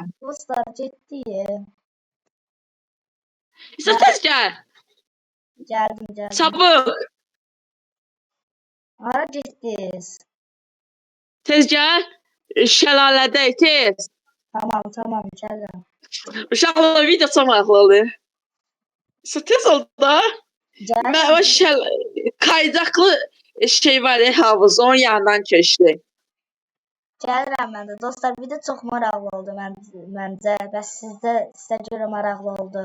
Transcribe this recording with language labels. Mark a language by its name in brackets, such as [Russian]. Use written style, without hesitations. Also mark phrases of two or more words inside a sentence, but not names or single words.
[Turkish] Dostlar ciddi. İsa tez gel. Geldim. Çabuk. Ara ciddiyiz. [Azerbaijani] Tez gel. Şəlalədəyik tez. [Turkish] Tamam geldim. [Azerbaijani] Uşaqlar video çox maraqlı olur. İsa tez oldu da. Mən o kaydaklı şey var ya havuz onun yanından keçdi. Gəlirəm mən də. Dostlar video çox maraqlı oldu məncə. Bəs sizə görə maraqlı oldu.